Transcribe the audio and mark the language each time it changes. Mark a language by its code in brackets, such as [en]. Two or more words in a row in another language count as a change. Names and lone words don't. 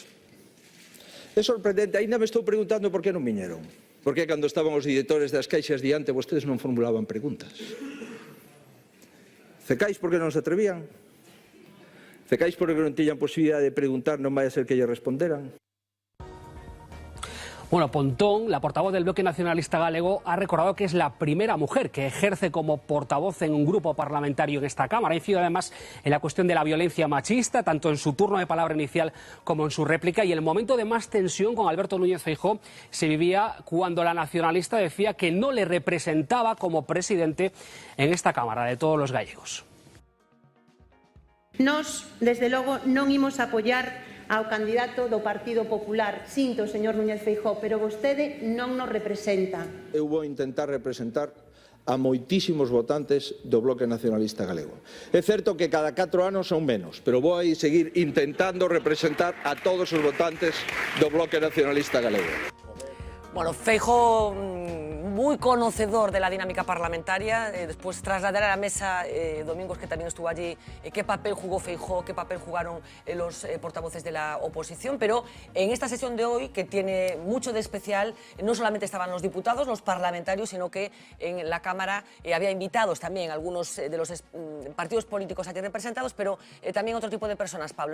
[gl] É sorprendente, ainda me estou preguntando por que non viñeron. Porque cando estaban os directores das caixas diante, vostedes non formulaban preguntas. Cecais porque non se atrevían? Cecais porque non tiñan posibilidade de preguntar, non vai a ser que lle responderan? [es] Bueno, Pontón, la portavoz del Bloque Nacionalista Galego, ha recordado que es la primera mujer que ejerce como portavoz en un grupo parlamentario en esta Cámara. Ha incidido además en la cuestión de la violencia machista, tanto en su turno de palabra inicial como en su réplica. Y el momento de más tensión con Alberto Núñez Feijóo se vivía cuando la nacionalista decía que no le representaba como presidente en esta Cámara de todos los gallegos. [gl] Nos, desde logo, non imos apoiar ao candidato do Partido Popular. Sinto, señor Núñez Feijóo, pero vostede non nos representa. Eu vou intentar representar a moitísimos votantes do Bloque Nacionalista Galego. É certo que cada 4 anos son menos, pero vou seguir intentando representar a todos os votantes do Bloque Nacionalista Galego. [es] Bueno, Feijóo, muy conocedor de la dinámica parlamentaria, después trasladar a la mesa, Domingos, que también estuvo allí, qué papel jugó Feijóo, qué papel jugaron los portavoces de la oposición, pero en esta sesión de hoy, que tiene mucho de especial, no solamente estaban los diputados, los parlamentarios, sino que en la Cámara había invitados también algunos de los partidos políticos aquí representados, pero también otro tipo de personas, Pablo.